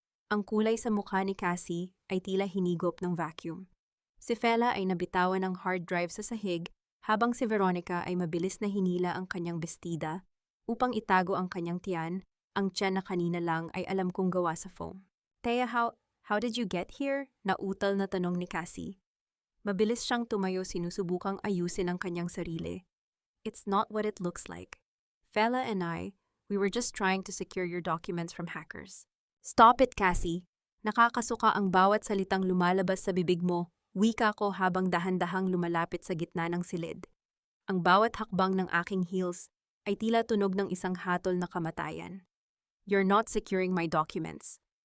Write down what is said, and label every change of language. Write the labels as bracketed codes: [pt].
[tl] Ang kulay sa mukha ni Cassie ay tila hinigop ng vacuum. Si Fela ay nabitawan ng hard drive sa sahig habang si Veronica ay mabilis na hinila ang kanyang bestida upang itago ang kanyang tiyan. Ang tiyan na kanina lang ay alam kong gawa sa foam. [en] "Thea, how did you get here?" [tl] Nautal na tanong ni Cassie. Mabilis siyang tumayo, sinusubukang ayusin ang kanyang sarili. [en] "It's not what it looks like. Fela and we were just trying to secure your documents from hackers." "Stop it, Cassie. [tl] Nakakasuka ang bawat salitang lumalabas sa bibig mo," wika ko habang dahan-dahang lumalapit sa gitna ng silid. Ang bawat hakbang ng aking heels ay tila tunog ng isang hatol na kamatayan. [en] "You're not securing my documents.